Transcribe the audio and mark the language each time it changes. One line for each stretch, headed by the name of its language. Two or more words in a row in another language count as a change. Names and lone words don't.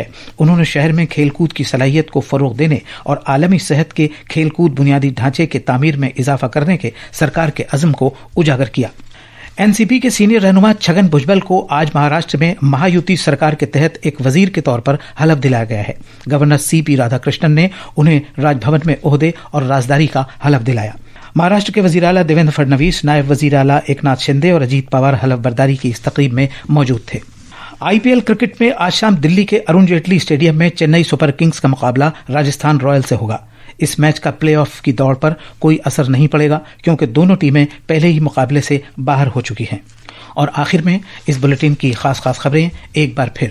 Urdu: انہوں نے شہر میں کھیل کود کی صلاحیت کو فروغ دینے اور عالمی صحت کے کھیل کود بنیادی ڈھانچے کے تعمیر میں اضافہ کرنے کے سرکار کے عزم کو اجاگر کیا۔ NCP کے سینئر رہنما چھگن بھجبل کو آج مہاراشٹر میں مہایوتی سرکار کے تحت ایک وزیر کے طور پر حلف دلایا گیا ہے۔ گورنر CP رادھا کرشنن نے انہیں راج بھون میں عہدے اور رازداری کا حلف دلایا۔ مہاراشٹر کے وزیر اعلیٰ دیویندر فڈنویس، نائب وزیر اعلیٰ ایکناتھ شندے اور اجیت پوار حلف برداری کی اس تقریب میں موجود تھے۔ IPL کرکٹ میں آج شام دلی کے ارون جیٹلی اسٹیڈیم میں چنئی سپر کنگز کا مقابلہ راجستھان رائل سے ہوگا۔ اس میچ کا پلے آف کی دوڑ پر کوئی اثر نہیں پڑے گا کیونکہ دونوں ٹیمیں پہلے ہی مقابلے سے باہر ہو چکی ہیں۔ اور آخر میں اس بلیٹن کی خاص خبریں ایک بار پھر۔